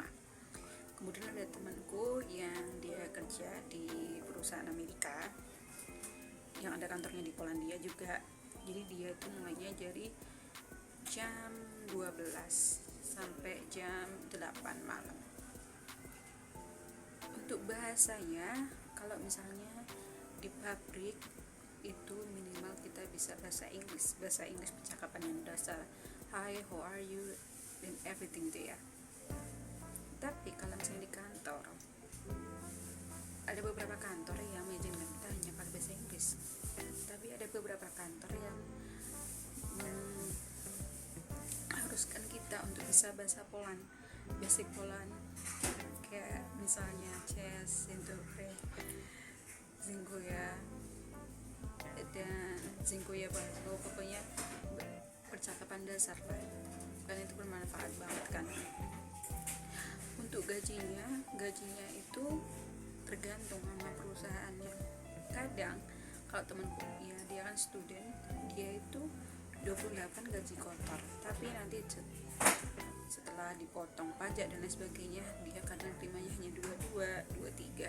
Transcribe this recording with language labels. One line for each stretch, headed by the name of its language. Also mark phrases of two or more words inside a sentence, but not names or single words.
Indonesian: Kemudian ada temanku yang dia kerja di perusahaan Amerika yang ada kantornya di Polandia juga, jadi dia itu mulainya dari jam 12 sampai jam 8 malam. Untuk bahasanya, kalau misalnya di pabrik itu minimal kita bisa bahasa Inggris percakapan yang dasar,
English: hi, how are you, dan everything
Indonesian: itu ya. Tapi kalau misalnya di kantor, ada beberapa kantor yang mengizinkan kita hanya pakai bahasa Inggris, tapi ada beberapa kantor yang haruskan kita untuk bisa bahasa Poland,
English: basic Poland,
Indonesian: kayak misalnya
Polish: cześć, dzień dobry, dziękuję, dan dziękuję bardzo,
Indonesian: pokoknya percakapan dasar lah, kan itu bermanfaat banget kan. Untuk gajinya itu tergantung sama perusahaannya. Kadang kalau temanku ya, dia kan student, dia itu 28 gaji kotor, tapi nanti setelah dipotong pajak dan lain sebagainya, dia kadang terimanya hanya 22, 23.